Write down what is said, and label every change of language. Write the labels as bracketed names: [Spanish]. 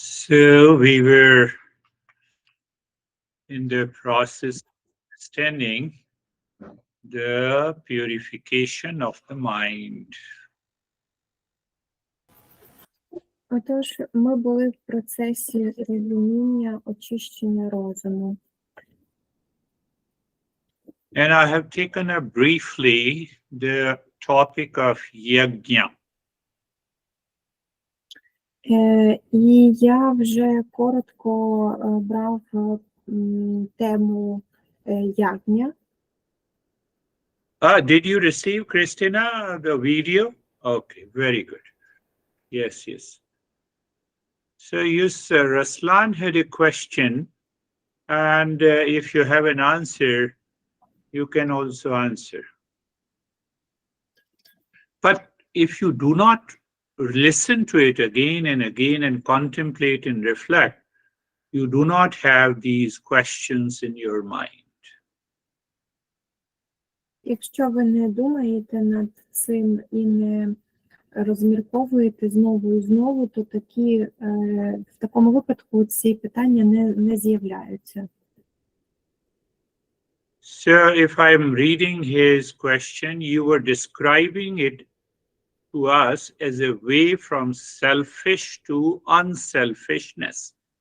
[English] So we were in the process of understanding the purification of the mind. [Ukrainian] Отож, ми були в процесі розуміння, очищення розуму. [English] And I have taken up briefly the topic of yajna. [Ukrainian] І я вже коротко брав тему ягня. [English] Did you receive, Christina, the video? Okay, very good. Yes, yes. So yes, Raslan had a question, and if you have an answer, you can also answer. But if you do not listen to it again and again and contemplate and reflect, you do not have these questions in your mind. [Ukrainian] Якщо ви не думаєте над цим і не розмірковуєте знову і знову, то в такому випадку ці питання не з'являються. [English] So if I'm reading his question, you were describing it to us as a way from selfish to unselfishness.